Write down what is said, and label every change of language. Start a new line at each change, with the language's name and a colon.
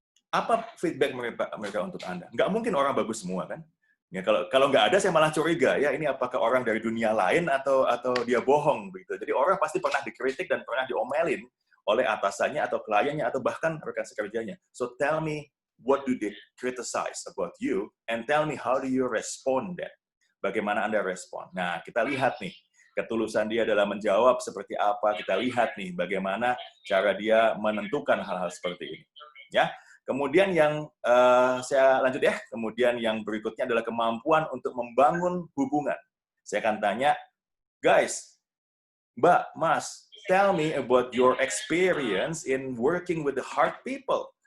Indonesian: Apa feedback mereka untuk Anda? Nggak mungkin orang bagus semua, kan? Ya, kalau nggak ada, saya malah curiga. Ya, ini apakah orang dari dunia lain atau dia bohong begitu? Jadi orang pasti pernah dikritik dan pernah diomelin oleh atasannya atau kliennya atau bahkan rekan sekerjanya.
English: So tell me what do they criticize about you and tell me how do you respond that?
Indonesian: Bagaimana Anda respon? Nah, kita lihat nih. ketulusan dia dalam menjawab seperti apa. Kita lihat nih bagaimana cara dia menentukan hal-hal seperti ini. Ya. Kemudian yang saya lanjut ya. Kemudian yang berikutnya adalah kemampuan untuk membangun hubungan. Saya akan tanya,
English: guys, Mbak, Mas, tell me about your experience in working with the hard people.